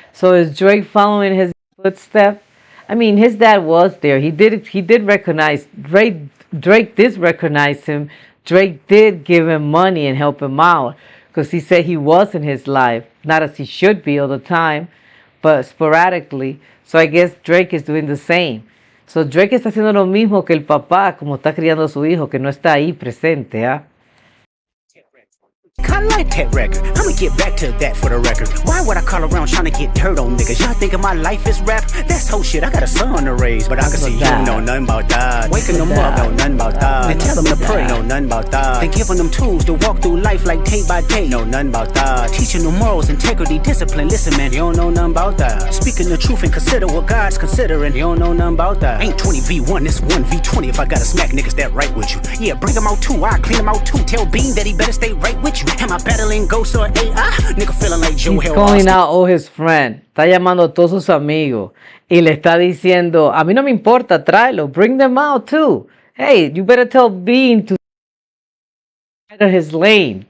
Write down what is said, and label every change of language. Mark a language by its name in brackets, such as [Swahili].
[English] So is Drake following his footsteps? I mean, his dad was there. He did recognize Drake did recognize him. Drake did give him money and help him out because he said he was in his life, not as he should be all the time, but sporadically. So I guess Drake is doing the same. [Spanish] So Drake está haciendo lo mismo que el papá, como está criando a su hijo, que no está ahí presente, ¿ah? [English] I like that record. I'ma get back to that for the record. Why would I call around trying to get dirt on niggas? Y'all thinking my life is rap? That's whole shit. I got a son to raise, but I can see you don't know nothing about that. Waking them up, know nothing about that. Then tell them to pray, know nothing about that. Then giving them tools to walk through life like day by day, know nothing about that. Teaching them morals, integrity, discipline. Listen, man, you don't know nothing about that. Speaking the truth and consider what God's considering. You don't know nothing about that. Ain't 20v1, it's 1v20 if I gotta smack niggas that right with you. Yeah, bring them out too, I clean them out too. Tell Bean that he better stay right with you. Am I battling ghosts or AI? Nigga feeling like Joe He's calling out all his friends. [Spanish] Está llamando a todos sus amigos y le está diciendo, a mí no me importa, tráelo. [English] Bring them out too. Hey, you better tell Bean to out of his lane.